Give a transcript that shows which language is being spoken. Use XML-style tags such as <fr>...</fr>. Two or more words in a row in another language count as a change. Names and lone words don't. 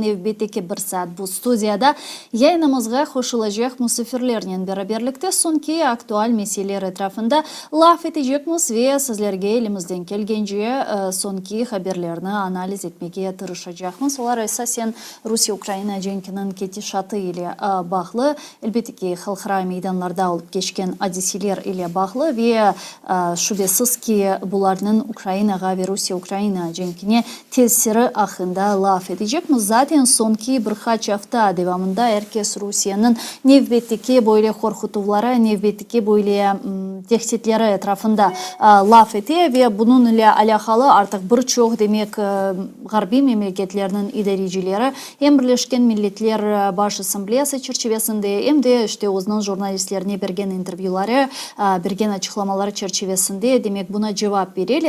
<crh>Nevbeteki bir saat bu studiyada yayınımızga hoşulacak musafirlerinin beraberlikte sonki aktual meseleler etrafında laf edecekmiz ve sizlerge elimizden kelgence sonki haberlerini analiz etmeye tırışacakmiz. Olar esasen Rusya-Ukrayna cenkinin ketişatı ile bağlı. Elbette ki halkara meydanlarda olup geçken hadisiler ile bağlı ve şüphesiz ki bunların Ukraynaga ve Rusya-Ukrayna cenkine tesiri hakkında laf edecekmiz. Zaten sonki birkaç hafta devamında herkes Rusya'nın nevbetteki böyle korkutuları, nevbetteki böyle tehditleri etrafında laf ediyor ve bunun ile alakalı artık birçok demek Garbi memleketlerinin idarecileri hem Birleşken Milletler Baş Asambleyası çerçevesinde hem de işte o'zining jurnalistlerine bergen intervyuları, bergen açıklamaları çerçevesinde demek buna cevap verirler.</crh>